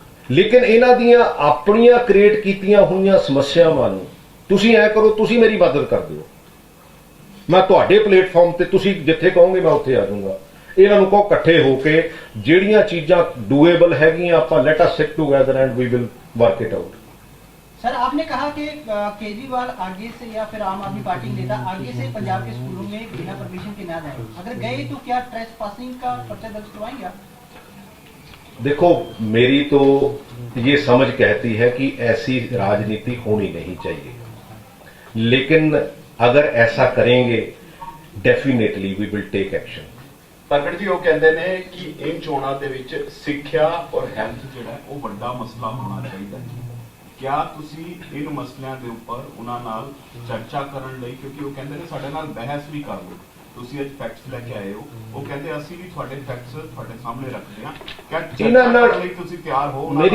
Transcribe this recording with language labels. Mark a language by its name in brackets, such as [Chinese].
[Punjabi] ਲੇਕਿਨ ਇਹਨਾਂ ਦੀਆਂ ਆਪਣੀਆਂ ਕ੍ਰੀਏਟ ਕੀਤੀਆਂ ਹੋਈਆਂ ਸਮੱਸਿਆਵਾਂ ਨੂੰ ਤੁਸੀਂ ਐ ਕਰੋ, ਤੁਸੀਂ ਮੇਰੀ ਮਦਦ ਕਰ ਦਿਓ, ਮੈਂ ਤੁਹਾਡੇ ਪਲੇਟਫਾਰਮ ਤੇ ਤੁਸੀਂ ਜਿੱਥੇ ਕਹੋਗੇ ਮੈਂ ਉੱਥੇ ਆ ਜਾਊਂਗਾ। ਇਹਨਾਂ ਨੂੰ ਕਹੋ ਇਕੱਠੇ ਹੋ ਕੇ ਜਿਹੜੀਆਂ ਚੀਜ਼ਾਂ ਡੂਏਬਲ ਹੈਗੀਆਂ ਆਪਾਂ [English] Let us sit together and we will work it out. [Hindi] Sir आपने कहा कि केजरीवाल आगे से या फिर आम आदमी पार्टी नेता आगे से पंजाब के स्कूलों में बिना परमिशन के ना जाए, अगर गए तो क्या ट्रेस पासिंग का पर्चा दर्ज करवाएंगे आप? देखो मेरी तो ये समझ कहती है कि ऐसी राजनीति होनी नहीं चाहिए, लेकिन अगर ऐसा करेंगे [English] Definitely we will take action. [Punjabi] ਪ੍ਰਗਟ ਜੀ ਉਹ ਕਹਿੰਦੇ ਨੇ ਕਿ ਇਹ ਚੋਣਾਂ ਦੇ ਵਿੱਚ ਸਿੱਖਿਆ ਔਰ ਹੈਲਥ ਜਿਹੜਾ ਉਹ ਵੱਡਾ ਮਸਲਾ ਹੋਣਾ ਚਾਹੀਦਾ ਹੈ। ਕਿਆ ਤੁਸੀਂ ਇਨ ਮਸਲਿਆਂ ਦੇ ਉੱਪਰ ਉਹਨਾਂ ਨਾਲ ਚਰਚਾ ਕਰਨ ਲਈ, ਕਿਉਂਕਿ ਉਹ ਕਹਿੰਦੇ ਨੇ ਸਾਡੇ ਨਾਲ ਬਹਿਸ ਵੀ ਕਰ ਲਓ, ਤੁਸੀਂ ਅੱਜ ਫੈਕਟਸ ਲੈ ਕੇ ਆਏ ਹੋ, ਉਹ ਕਹਿੰਦੇ ਅਸੀਂ ਵੀ ਤੁਹਾਡੇ ਫੈਕਟਸ ਤੁਹਾਡੇ ਸਾਹਮਣੇ ਰੱਖਦੇ ਹਾਂ, ਕਿਆ ਚਰਚਾ ਕਰਨ ਲਈ ਤੁਸੀਂ ਤਿਆਰ ਹੋ?